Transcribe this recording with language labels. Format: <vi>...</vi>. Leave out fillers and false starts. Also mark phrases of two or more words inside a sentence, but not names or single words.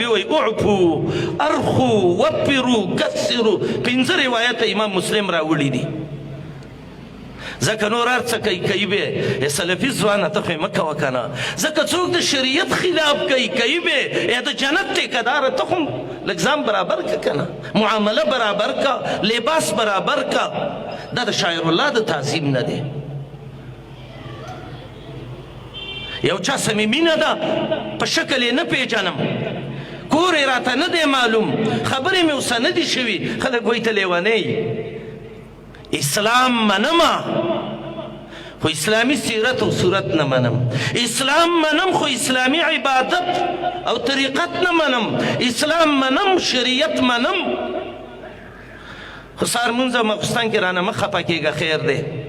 <ps>وایي</ps> <ar>اعفو ارخو وفرو کسرو</ar> <ps>پنځه روایته امام مسلم راوړي دي ځکه نور هر څه کوي به سلفي ځوانه ته خو یې مه کوه که نه ځکه څوک د شریعت خلاف کوي به یا د جنت ټیکهداره ته خو لږ ځان برابر که که نه معامله برابر که لباس برابر که دا د شاعر الله د تعظیم نه دی یو چا سمې مینه ده په شکل یې نه پیژنم کور یې راته نه دی معلوم خبرې مې اوسه نه دي شوي خلک وایي ته لیونی اسلام منمه خو اسلامي سیرت او صورت نه منم اسلام منم خو اسلامي عبادت او طریقت نه منم اسلام منم شریعت منم خو سهار مونځ او ماخوستن کې رانه مه خفه کېږه خیر دی</ps>